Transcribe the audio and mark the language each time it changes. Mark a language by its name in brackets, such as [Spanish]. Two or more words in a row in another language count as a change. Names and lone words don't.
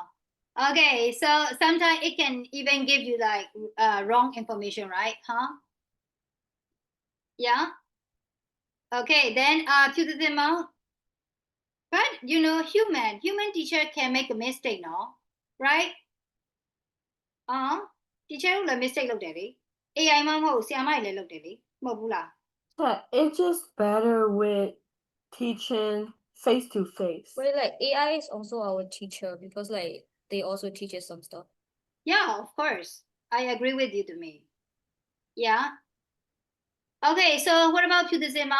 [English] Okay, so sometimes it can even give you like wrong information, right? Huh? Yeah. Okay, then to the demo. But you know, human teacher can make a mistake, no? [Burmese] Right? Teacher တို့လည်း mistake လုပ်တယ်လေ AI မှမဟုတ်ဆရာမတွေလည်းလုပ်တယ်လေမဟုတ်ဘူးလား [English] it's just better with teaching face to face. Well, like AI is also our teacher because like they also teach us some stuff. Yeah, of course. I agree with you to me. Yeah. Okay, so what about to the Zema?